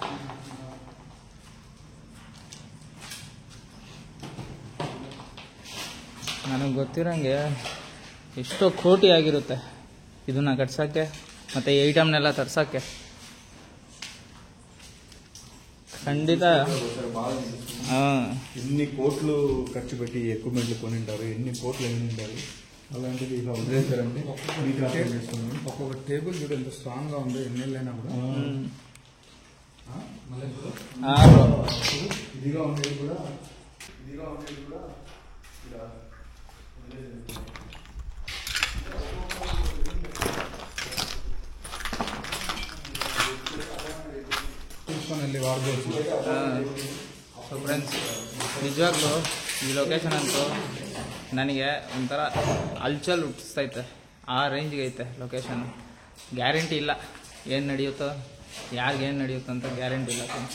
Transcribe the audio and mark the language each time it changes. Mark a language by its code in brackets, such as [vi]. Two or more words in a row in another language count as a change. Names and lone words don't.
[kn] ನನಗೆ ಗೊತ್ತಿರಂಗೆ ಎಷ್ಟೋ ಕೋಟಿ ಆಗಿರುತ್ತೆ ಇದನ್ನ ಕಟ್ಸಕ್ಕೆ ಮತ್ತೆ ಈ ಐಟಮ್ನೆಲ್ಲ ತರ್ಸಕ್ಕೆ. [te] ఖండిత ఎన్ని కోట్లు ఖర్చు పెట్టి ఎక్విప్మెంట్లు కొని ఉంటారు, ఎన్ని కోట్లు ఎన్ని ఉంటారు. అలాంటిది ఇలా వదిలేశారండి. ఒక్కొక్క టేబుల్ చూడు ఎంత స్ట్రాంగ్ గా ఉంది, ఎన్నెళ్ళైనా కూడా. ఇదిగా ఉండేది కూడా తీసుకొని వెళ్ళి వాడుకోవచ్చు. [en] so friends, [kn] ನಿಜವಾಗ್ಲೂ ಈ ಲೊಕೇಶನ್ ಅಂತೂ ನನಗೆ ಒಂಥರ ಅಲ್ಚಲ್ ಹುಟ್ಟಿಸ್ತೈತೆ. ಆ ರೇಂಜ್ಗೆ ಐತೆ ಲೊಕೇಶನ್. ಗ್ಯಾರಂಟಿ ಇಲ್ಲ ಏನು ನಡೆಯುತ್ತೋ, ಯಾರಿಗೇನು ನಡೆಯುತ್ತೋ ಅಂತ ಗ್ಯಾರಂಟಿ ಇಲ್ಲ.